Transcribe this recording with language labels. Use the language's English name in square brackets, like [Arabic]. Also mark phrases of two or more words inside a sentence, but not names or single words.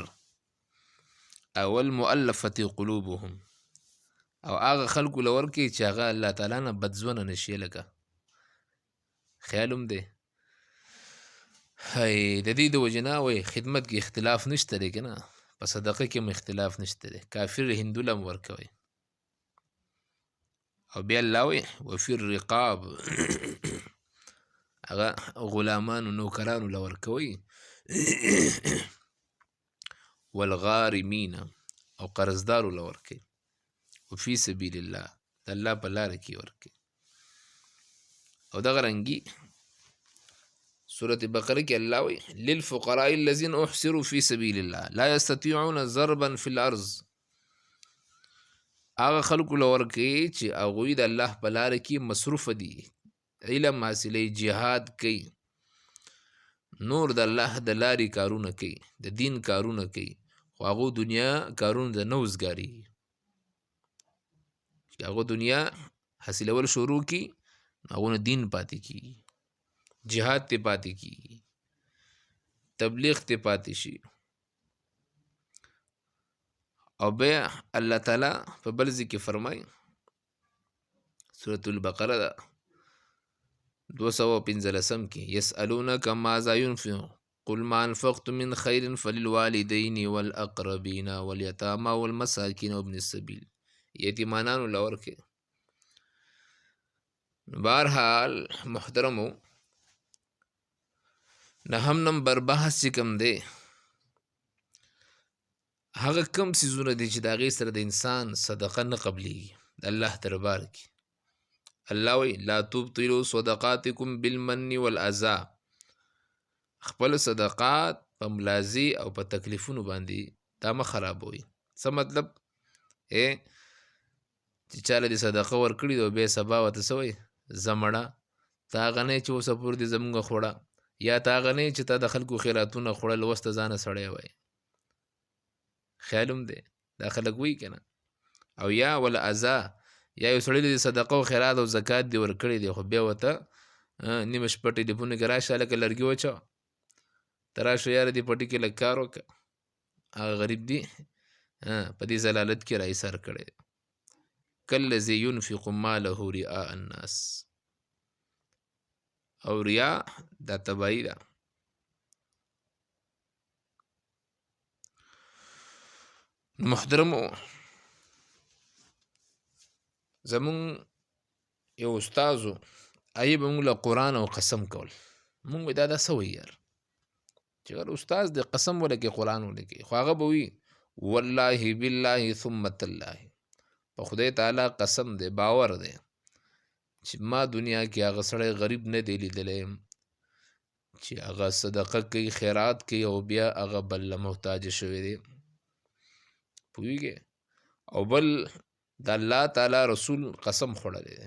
[Pashto] او [Arabic] المؤلفة قلوبهم، [Pashto] او هغه خلکو له ورکوي چې هغه الله تعالی نه بدزونه نه شي. لکه خیال هم دی د دې د وجې نه وایي خدمت کې اختلاف نشته دی که نه، په صدقه کې هم اختلاف نشته دی. کافر هندو له هم ورکوي. او بیا الله وایي [Arabic] وفي الرقاب، [Pashto] هغه غلامانو نوکرانو له ورکوي. والغارمین، او قرضدارو له ورکوي. [Arabic] وفي سبیل الله، [Pashto] د الله په لاره کې ورکړي. او دغه رنګي سورة بقره کې الله وایي [Arabic] للفقراء الذين احصروا في سبيل الله لا يستطيعون ضربا في الارض. [Pashto] هغه خلکو له ورکړي چې هغوی د الله په لاره کې مصروف دي، علم حاصلوي، جهاد کوي، نور د الله د لارې کارونه کوي، د دین کارونه کوي، خو هغو دنیا کارونه د نه وزګارېږي. چې هغو دنیا حاصلول شروع کړي نو هغونه دین پاتې کېږي، جهاد ته پاتې کېږي، تبلیغ ته پاتې شي. او بیا الله تعالی په بل ځای کې فرمایي سورة البقره 215 کې [Arabic] یسألونک ماذا ينفقون قل ما انفقتم من خیر فللوالدین والاقربین والیتامی والمساکین وابن السبیل. [Pashto] یتیمانانو له ورکړي. بهرحال محترمو نهم نمبر بحث چې کوم دی هغه کم څیزونه دي چې د هغې سره د انسان صدقه نه قبلیږي د الله دربار کې. الله وایي [Arabic] لا تبطلوا صدقاتکم بالمن والاذى. [Pashto] خپل صدقات په ملازي او په تکلیفونو باندې دا مه خرابوي. څه مطلب چې چاله دې صدقه ورکړي او بیا سبا ورته څه وایي زه مړه تا هغه نه چې اوسه پور دې زمونږ خوړه، یا تا هغه نه چې تا د خلکو خیراتونه خوړل اوس ته ځانه سړی وایي. خیال هم دی دا خلک وایي که نه. او یا والاذى یا یو سړی د صدقه او خیرات او زکات دې ورکړی دی خو بیا ورته نیمه شپه ټلیفون کې راشه هلکه لرګي وچوه، ته راشه یاره دې پټي کې لږ کار وکړه. هغه غریب دی په دې ضلالت کې راایسار کړی دی. [Arabic] کالذي ينفق ماله رئاء الناس. [Pashto] او ریا دا تباہی ده. محترمو زمون یو استازو هغې به مونږ له قرآن او قسم کول. مونږ وایي دا څه وایي یار چې هر استاز د قسم ولګي قرآن ولګي، خو هغه به وي [Arabic] والله بالله ثم تالله، [Pashto] په خدای تعالی قسم دی باور دی چې ما دنیا کې هغه سړی غریب نه دی لیدلی چې هغه صدقه کوي خیرات کوي او بیا هغه بل له محتاجه شوی دی. پوهېږې؟ او بل د الله تعالی رسول قسم خوړلی دی.